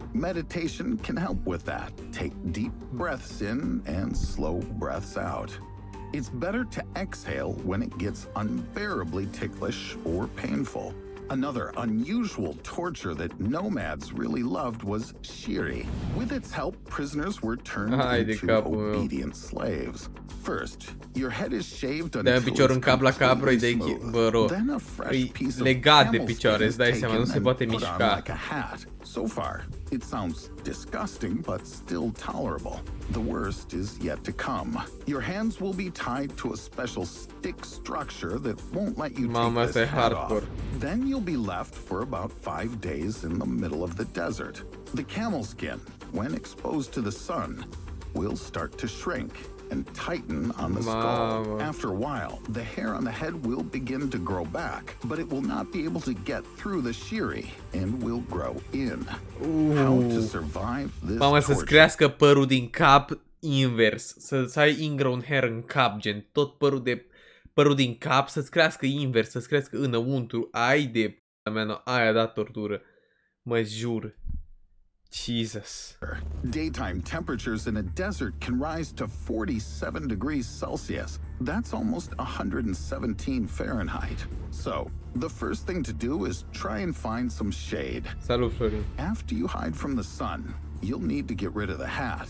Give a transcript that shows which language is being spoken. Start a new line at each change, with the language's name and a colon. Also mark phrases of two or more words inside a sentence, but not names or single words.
English: Meditation can help with that. Take deep breaths in and slow breaths out. It's better to exhale when it gets unbearably ticklish or painful. Another unusual torture that nomads really loved was shiri. With its help, prisoners were turned
Romanian: Hai de
English: into
Romanian: capul meu.
English: obedient slaves. First, your head is shaved
Romanian: Dai
English: until
Romanian: un picior în
English: it's
Romanian: cap la capro,
English: completely
Romanian: îi dai
English: smooth.
Romanian: bă, ro.
English: Then a fresh
Romanian: E
English: piece of
Romanian: legat de
English: camel
Romanian: picioare,
English: skin
Romanian: îți
English: is
Romanian: dai seama, nu
English: taken
Romanian: se
English: and
Romanian: poate
English: put on
Romanian: mișca.
English: like a hat. So far, it sounds disgusting, but still tolerable. The worst is yet to come. Your hands will be tied to a special stick structure that won't let you
Romanian: Mama,
English: take
Romanian: asta e
English: this hat
Romanian: hardcore.
English: off. Then you'll be left for about 5 days in the middle of the desert. The camel skin, when exposed to the sun, will start to shrink and tighten on the skull.
Romanian: Mama.
English: After a while, the hair on the head will begin to grow back, but it will not be able to get through the shiri and will grow in. How to survive this
Romanian: Mama, să-ți
English: torture?
Romanian: crească părul din cap invers. Să ai
English: ingrown hair
Romanian: în cap, gen tot părul din cap să-ți crească invers, să-ți crească înăuntru. Ai de p***a mea, aia da tortură. Mă jur.
English: Jesus. Daytime temperatures in a desert can rise to 47 degrees Celsius. That's almost 117 Fahrenheit. So, the first thing to do is try and find some shade.
Romanian: Salut, Florin.
English: After you hide from the sun, you'll need to get rid of the hat.